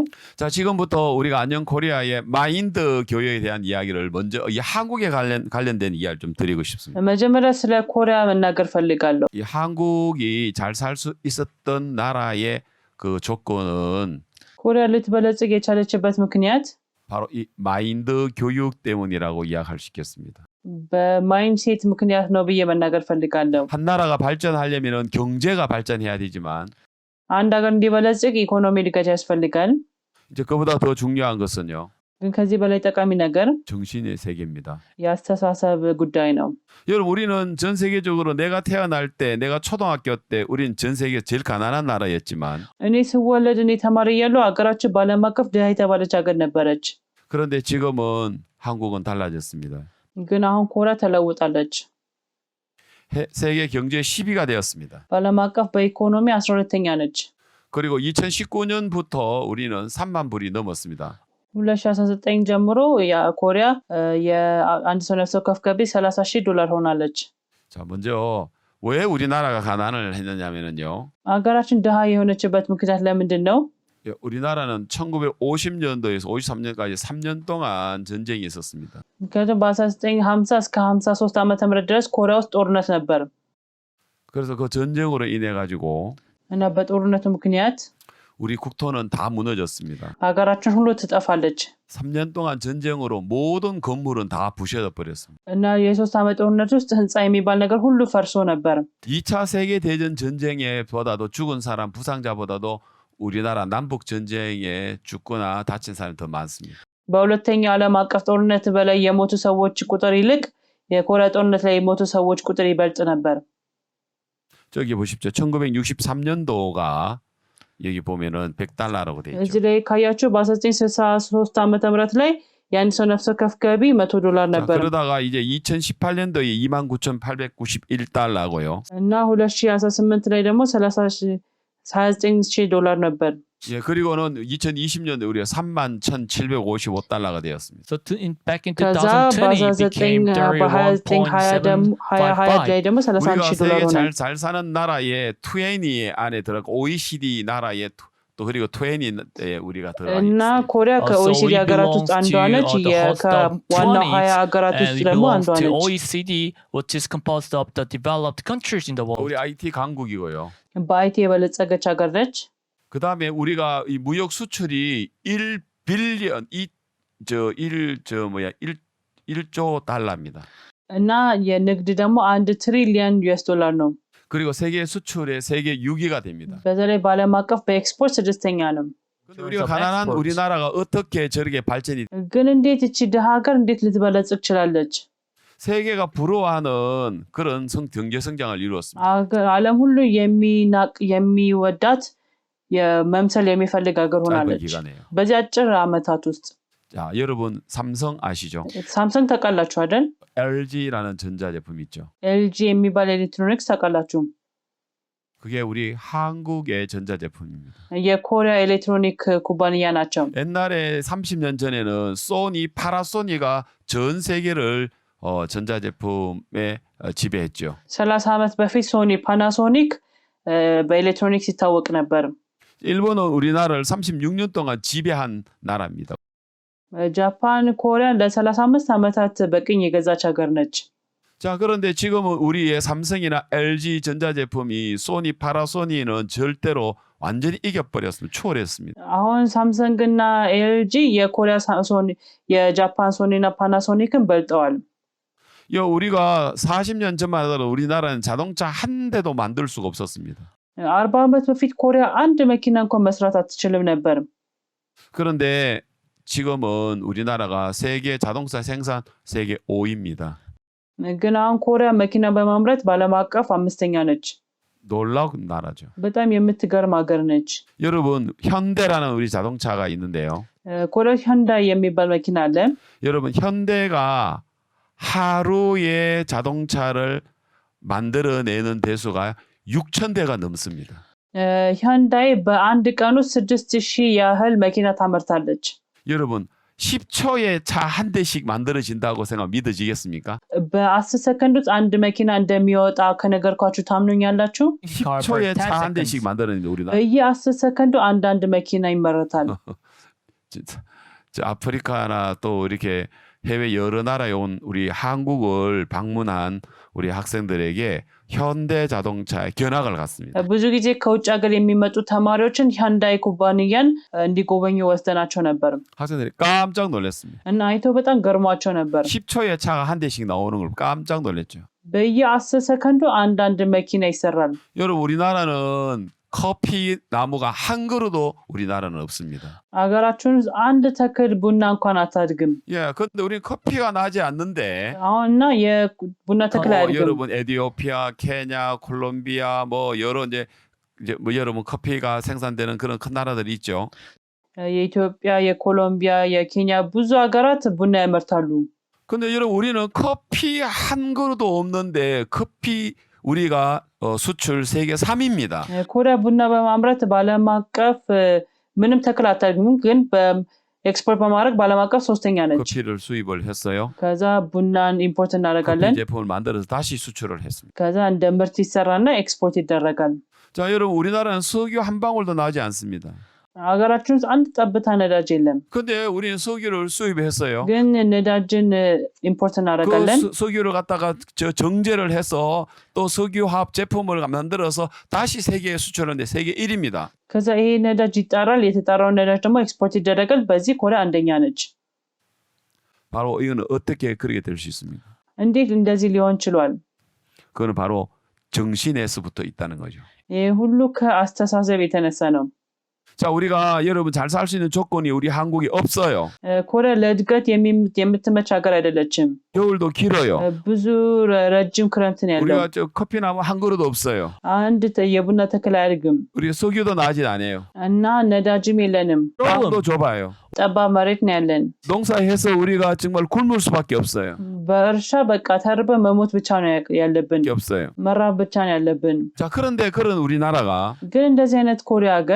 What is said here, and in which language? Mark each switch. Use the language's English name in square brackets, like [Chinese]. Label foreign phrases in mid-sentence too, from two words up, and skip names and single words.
[Korean] 자, 지금부터 우리가 안녕 코리아의 마인드 교육에 대한 이야기를 먼저 이 한국에 관련된 이야기를 좀 드리고 싶습니다. [Amharic] መጀመሪያ ስለ ኮሪያ መናገር ፈልጋለሁ። [Korean] 이 한국이 잘 살 수 있었던 나라의 그 조건은 [Amharic] ኮሪያ ልትበለጽግ የቻለችበት ምክንያት [Korean] 바로 이 마인드 교육 때문이라고 이야기할 수 있겠습니다. [Amharic] በማይንድሴት ምክንያት ነው ብዬ መናገር ፈልጋለሁ። [Korean] 한 나라가 발전하려면은 경제가 발전해야 되지만 [Amharic] አንድ ሀገር እንዲበለጽግ ኢኮኖሚ እድገት ያስፈልጋል። [Korean] 이제 그보다 더 중요한 것은요. [Amharic] ግን ከዚህ በላይ ጠቃሚ ነገር [Korean] 정신의 세계입니다. [Amharic] የአስተሳሰብ ጉዳይ ነው። [Korean] 여러분, 우리는 전 세계적으로 내가 태어날 때, 내가 초등학교 때 우린 전 세계 제일 가난한 나라였지만 [Amharic] እኔ ስወለድ እኔ ተማሪ እያለሁ ሀገራችን በዓለም አቀፍ ድሃ የተባለች ሀገር ነበረች። [Korean] 그런데 지금은 한국은 달라졌습니다. [Amharic] ግን አሁን ኮሪያ ተለውጣለች። [Korean] 세계 경제 10위가 되었습니다. [Amharic] በዓለም አቀፍ በኢኮኖሚ 12ኛ ነች። [Korean] 그리고 2019년부터 우리는 3만 불이 넘었습니다. [Amharic] 2019 ጀምሮ ኮሪያ የአንድ ሰው ነፍስ ወከፍ ገቢ $30,000 ሆናለች። [Korean] 자, 먼저 왜 우리나라가 가난을 했느냐면은요. [Amharic] ሀገራችን ድሃ የሆነችበት ምክንያት ለምንድን ነው? [Korean] 우리나라는 1950년도에서 53년까지 3년 동안 전쟁이 있었습니다. [Amharic] ምክንያቱም በ1950 እስከ 53 ዓመተ ምህረት ድረስ ኮሪያ ውስጥ ጦርነት ነበር። [Korean] 그래서 그 전쟁으로 인해 가지고 [Amharic] እና በጦርነቱ ምክንያት [Korean] 우리 국토는 다 무너졌습니다. [Amharic] ሀገራችን ሁሉ ትጠፋለች። [Korean] 3년 동안 전쟁으로 모든 건물은 다 부셔져 버렸습니다. [Amharic] እና የ3 ዓመት ጦርነት ውስጥ ህንፃ የሚባል ነገር ሁሉ ፈርሶ ነበር። [Korean] 2차 세계 대전 전쟁에보다도 죽은 사람 부상자보다도 우리나라 남북 전쟁에 죽거나 다친 사람이 더 많습니다. [Amharic] በሁለተኛው ዓለም አቀፍ ጦርነት በላይ የሞቱ ሰዎች ቁጥር ይልቅ የኮሪያ ጦርነት ላይ የሞቱ ሰዎች ቁጥር ይበልጥ ነበር። [Korean] 저기 보십시오. 1963년도가 여기 보면은 100달러라고 돼 있죠. [Amharic] እዚህ ላይ ካያችሁ በ1963 ዓመተ ምህረት ላይ የአንድ ሰው ነፍስ ወከፍ ገቢ $100 [Korean] 자, [Amharic] ነበር [Korean] 그러다가 이제 2018년도에 29,891달러고요. [Amharic] እና 2018 ላይ ደግሞ $29,000 ነበር። [Korean] 예, 그리고는 2020년에 우리가 31,755달러가 되었습니다. [English] So back in [Amharic] ከዛ [English] 2020 it became [Amharic] በ1920 ላይ ደግሞ [Korean] 우리가 [Amharic] $31,000 [Korean] 세계 [Amharic] ሆነ። [Korean] 잘 사는 나라의 20 안에 들어가 OECD 나라의 또 그리고 20에 우리가 들어가 [Amharic] እና [Korean] 있습니다. [Amharic] ኮሪያ [English] So [Amharic] ከኦኢሲዲ [English] we [Amharic] ሀገራት [English] belong [Amharic] ውስጥ አንዷ [English] to [Amharic] ነች። [English] the host of [Amharic] ከዋናው [English] 20 [Amharic] 20 ሀገራት [English] and [Amharic] ውስጥ [English] we [Amharic] ደግሞ [English] belong [Amharic] አንዷ [English] to [Amharic] ነች። [English] OECD, which is composed of the developed countries in the world. [Korean] 우리 IT 강국이고요. [Amharic] በአይቲ የበለጸገች ሀገር ነች። [Korean] 그다음에 우리가 이 무역 수출이 1조 달러입니다. [Amharic] እና የንግድ ደግሞ $1 ትሪሊየን ነው። [Korean] 그리고 세계 수출의 세계 6위가 됩니다. [Amharic] በዛ ላይ በዓለም አቀፍ በኤክስፖርት 6ኛ ነው። [Korean] 근데 우리가 가난한 [English] exports. [Korean] 우리나라가 어떻게 저렇게 발전이 [Amharic] ግን እንዴት እቺ ድሃ ሀገር እንዴት ልትበለጽግ ችላለች? [Korean] 세계가 부러워하는 그런 경제 성장을 이루었습니다. [Amharic] ዓለም ሁሉ የሚወዳት የመምሰል የሚፈልግ ሀገር [Korean] 짧은 [Amharic] ሆናለች [Korean] 기간에요. [Amharic] በዚህ አጭር ዓመታት ውስጥ። [Korean] 자, 여러분 삼성 아시죠? [Amharic] ሳምሰንግ ታውቃላችሁ አይደል? [Korean] LG라는 전자제품 있죠. [Amharic] ኤልጂ የሚባል ኤሌክትሮኒክስ ታውቃላችሁ? [Korean] 그게 우리 한국의 전자제품입니다. [Amharic] የኮሪያ ኤሌክትሮኒክ ኩባንያ ናቸው። [Korean] 옛날에 30년 전에는 소니, 파나소니가 전 세계를 전자제품에 지배했죠. [Amharic] 30 ዓመት በፊት ሶኒ፣ ፓናሶኒክ በኤሌክትሮኒክስ ይታወቅ ነበር። [Korean] 일본은 우리나라를 36년 동안 지배한 나라입니다. [Amharic] ጃፓን ኮሪያን ለ35 ዓመታት በቅኝ የገዛች ሀገር ነች። [Korean] 자, 그런데 지금은 우리의 삼성이나 LG 전자제품이 소니, 파나소니는 절대로 완전히 이겨버렸습니다. 초월했습니다. [Amharic] አሁን ሳምሰንግ እና ኤልጂ የኮሪያ ሶኒ፣ የጃፓን ሶኒ እና ፓናሶኒክን በልጠዋል። [Korean] 우리가 40년 전만 하더라도 우리나라는 자동차 한 대도 만들 수가 없었습니다. [Amharic] 40 ዓመት በፊት ኮሪያ አንድ መኪና እንኳን መስራት አትችልም ነበር። [Korean] 그런데 지금은 우리나라가 세계 자동차 생산 세계 5위입니다. [Amharic] ግን አሁን ኮሪያ መኪና በማምረት በዓለም አቀፍ 5ኛ ነች። [Korean] 놀라운 나라죠. [Amharic] በጣም የምትገርም ሀገር ነች። [Korean] 여러분 현대라는 우리 자동차가 있는데요. [Amharic] ኮሪያ 현ዳይ የሚባል መኪና አለ። [Korean] 여러분 현대가 하루에 자동차를 만들어내는 대수가 6,000대가 넘습니다. [Amharic] 현ዳይ በአንድ ቀን ውስጥ 6,000 ያህል መኪና ታመርታለች። [Korean] 여러분 10초에 차 한 대씩 만들어진다고 생각 믿어지겠습니까? [Amharic] በ10 ሰከንድ ውስጥ አንድ መኪና እንደሚወጣ ከነገርኳችሁ ታምኑኛላችሁ? [Korean] 10초에 차 한 대씩 만들어내는 우리나라. [Amharic] በየ10 ሰከንዱ አንዳንድ መኪና ይመረታል። [Korean] 진짜 저 아프리카나 또 이렇게 해외 여러 나라에 온 우리 한국을 방문한 우리 학생들에게 현대 자동차의 견학을 갔습니다. [Amharic] ብዙ ጊዜ ከውጭ ሀገር የሚመጡ ተማሪዎችን 현ዳይ ኩባንያን እንዲጎበኙ ወስደናቸው ነበር [Korean] 학생들이 깜짝 놀랐습니다. [Amharic] እና አይተው በጣም ገርሟቸው ነበር። [Korean] 10초에 차가 한 대씩 나오는 걸 깜짝 놀랐죠. [Amharic] በየ10 ሰከንዱ አንዳንድ መኪና ይሰራል። [Korean] 여러분 우리나라는 커피 나무가 한 그루도 우리나라는 없습니다. [Amharic] ሀገራችን ውስጥ አንድ ተክል ቡና እንኳን አታድግም። [Korean] 예, 근데 우리는 커피가 나지 않는데 [Amharic] አሁንና የቡና ተክል አያድግም። [Korean] 여러분 에티오피아, 케냐, 콜롬비아 뭐 여러 이제 뭐 여러분 커피가 생산되는 그런 큰 나라들이 있죠. [Amharic] የኢትዮጵያ፣ የኮሎምቢያ፣ የኬንያ ብዙ ሀገራት ቡና ያመርታሉ። [Korean] 근데 여러분 우리는 커피 한 그루도 없는데 커피 우리가 수출 세계 3위입니다. [Amharic] ኮሪያ ቡና በማምረት በዓለም አቀፍ ምንም ተክል አታድግም፣ ግን በኤክስፖርት በማድረግ በዓለም አቀፍ 3ኛ ነች። [Korean] 커피를 수입을 했어요. [Amharic] ከዛ ቡናን ኢምፖርት እናደርጋለን። [Korean] 커피 제품을 만들어서 다시 수출을 했습니다. [Amharic] ከዛ እንደ ምርት ይሰራና ኤክስፖርት ይደረጋል። [Korean] 자, 여러분 우리나라는 석유 한 방울도 나지 않습니다. [Amharic] ሀገራችን ውስጥ አንድ ጠብታ ነዳጅ የለም። [Korean] 근데 우리는 석유를 수입했어요. [Amharic] ግን ነዳጅን ኢምፖርት እናደርጋለን። [Korean] 그 석유를 갖다가 정제를 해서 또 석유화학 제품을 만들어서 다시 세계에 수출하는데 세계 1위입니다. [Amharic] ከዛ ይሄ ነዳጅ ይጣራል። የተጣራው ነዳጅ ደግሞ ኤክስፖርት ይደረጋል። በዚህ ኮሪያ አንደኛ ነች። [Korean] 바로 이거는 어떻게 그렇게 될 수 있습니까? [Amharic] እንዴት እንደዚህ ሊሆን ችሏል? [Korean] 그거는 바로 정신에서부터 있다는 거죠. [Amharic] ይሄ ሁሉ ከአስተሳሰብ የተነሳ ነው። [Korean] 자, 우리가 여러분 잘 살 수 있는 조건이 우리 한국에 없어요. [Amharic] ኮሪያ ለእድገት የምትመች ሀገር አይደለችም። [Korean] 겨울도 길어요. [Amharic] ብዙ ረጅም ክረምት ነው ያለው። [Korean] 우리가 저 커피나무 한 그릇 없어요. [Amharic] አንድ የቡና ተክል አያድግም [Korean] 우리 석유도 나진 않아요. [Amharic] እና ነዳጅም የለንም። [Korean] 땅도 좁아요. [Amharic] ጠባብ መሬት ነው ያለን። [Korean] 농사해서 우리가 정말 굶을 수밖에 없어요. [Amharic] በእርሻ በቃ ተርበ መሞት ብቻ ነው ያለብን። [Korean] 없어요. [Amharic] መራብ ብቻ ነው ያለብን። [Korean] 자, 그런데 그런 우리나라가 [Amharic] ግን እንደዚህ አይነት ኮሪያ ሀገር